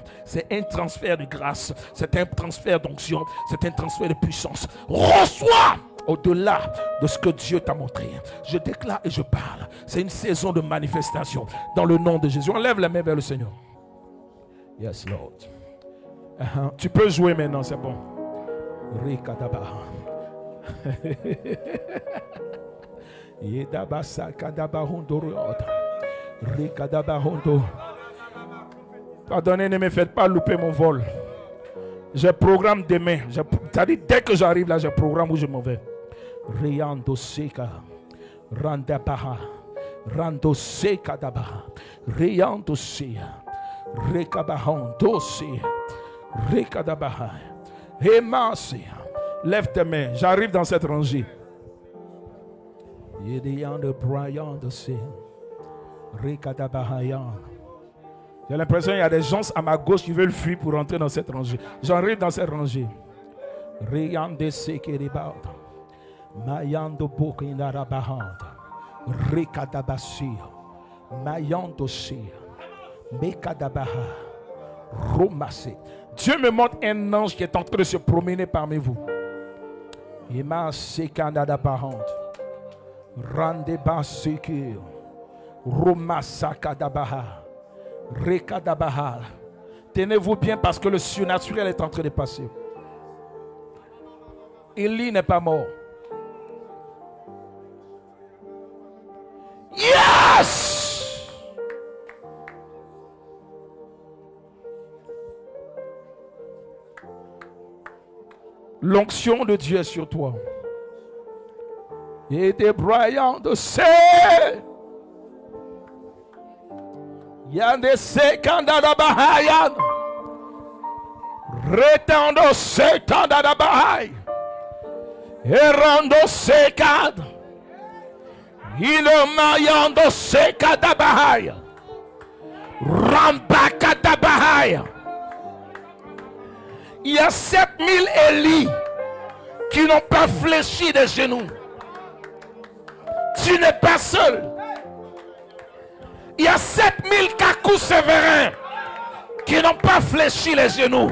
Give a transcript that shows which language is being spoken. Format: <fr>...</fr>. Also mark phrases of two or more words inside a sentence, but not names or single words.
<fr>C'est un transfert de grâce. C'est un transfert d'onction. C'est un transfert de puissance. Reçois au-delà de ce que Dieu t'a montré. Je déclare et je parle. C'est une saison de manifestation. Dans le nom de Jésus. On lève les mains vers le Seigneur.</fr> <en>Yes, Lord.</en> <fr>Tu peux jouer maintenant, c'est bon. Rikadaba. Yedabasa kadaba hondoriot. Rikadaba hondo. Pardonnez, ne me faites pas louper mon vol. Je programme demain. C'est-à-dire, dès que j'arrive là, je programme où je m'en vais. Riando seka. Randabaha. Rando seka dabaha. Riando sea. Rekabahan dosia. Rekadabaha. Hemasia. Lève tes mains. J'arrive dans cette rangée. Yediande Brian de sea. Rekadabahayan. J'ai l'impression qu'il y a des gens à ma gauche qui veulent fuir pour rentrer dans cette rangée. J'arrive dans cette rangée. Riande sekeribaut. Mayando bokinarabahand. Rekadabasia. Mayando sea. Mekadabaha. Romassé. Dieu me montre un ange qui est en train de se promener parmi vous. Ima sekandadabahand. Randeba sekir. Romassakadabaha. Rekadabaha. Tenez-vous bien parce que le surnaturel est en train de passer. Élie n'est pas mort. Yes! L'onction de Dieu est sur toi. Et des broyants de sel. Yande sekanda bahayan. Retando sekanda da bahai. Erando sekad. Ilemayando sekada bahai. Rambakada bahai. Il y a 7000 Élie qui n'ont pas fléchi des genoux. Tu n'es pas seul. Il y a 7000 Kakou Sévérin qui n'ont pas fléchi les genoux.</fr>